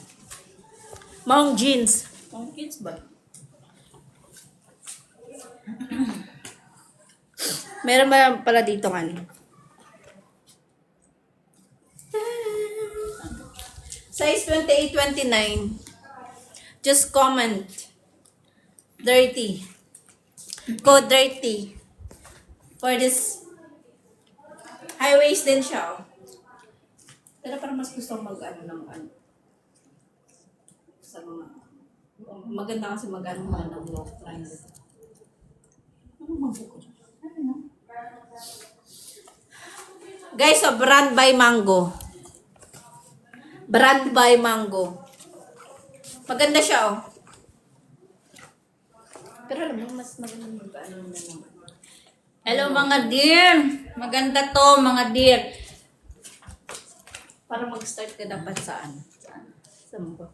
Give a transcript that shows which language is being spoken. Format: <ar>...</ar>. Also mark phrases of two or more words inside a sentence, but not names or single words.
<en>Mount jeans. Mount jeans ba?</en> <tl>Meron ba pala dito nga?</tl> <en>Size 28-29. Just comment. Dirty. Code dirty. For this high waist</en> <tl>din siya.</tl> <en>Oh.</en> <tl>Pero parang mas gusto ko mag-ano ng ano. Sa mga maganda kasi mag-ano ng</tl> <en>low price.</en> <tl>Ano mabuko dyan? Guys,</tl> <en>so brand by Mango. Brand by Mango.</en> <tl>Maganda siya, oh. Pero alam mo, mas maganda mag-ano na naman. Hello mga dear! Maganda to mga dear. Para mag-start ka dapat saan? Saan ba?</tl>